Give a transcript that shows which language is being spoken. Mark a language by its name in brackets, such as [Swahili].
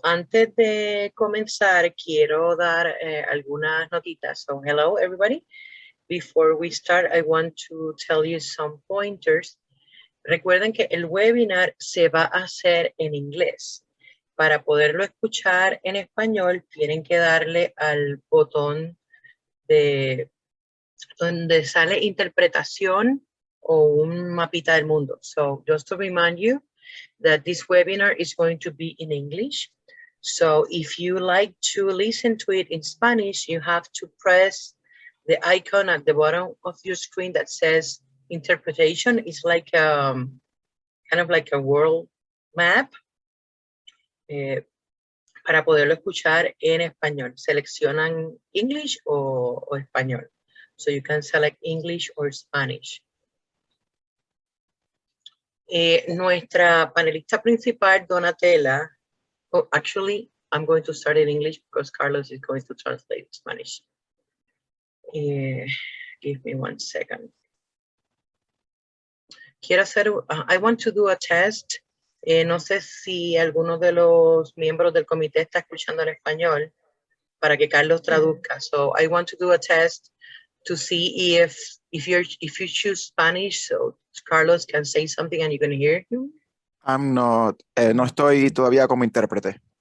[Spanish] Antes de comenzar, quiero dar algunas notitas. [English] So, hello, everybody. Before we start, I want to tell you some pointers. [Spanish] Recuerden que el webinar se va a hacer en inglés. Para poderlo escuchar en español, tienen que darle al botón de donde sale interpretación o un mapita del mundo. [English] So, just to remind you that this webinar is going to be in English. So, if you like to listen to it in Spanish, you have to press the icon at the bottom of your screen that says interpretation. It's like kind of like a world map. [Spanish] Para poderlo escuchar en español. Seleccionan English o español. [English] So you can select English or Spanish. [Spanish] Nuestra panelista principal, [English] Donatella, oh, actually, I'm going to start in English because Carlos is going to translate Spanish. Give me 1 second. [Spanish] Quiero hacer, [English] I want to do a test. [Spanish] No sé si alguno de los miembros del comité está escuchando en español para que Carlos traduzca. [English] So I want to do a test to see if you choose Spanish, so Carlos can say something and you can hear him. I'm not, [Spanish] no estoy todavía como intérprete.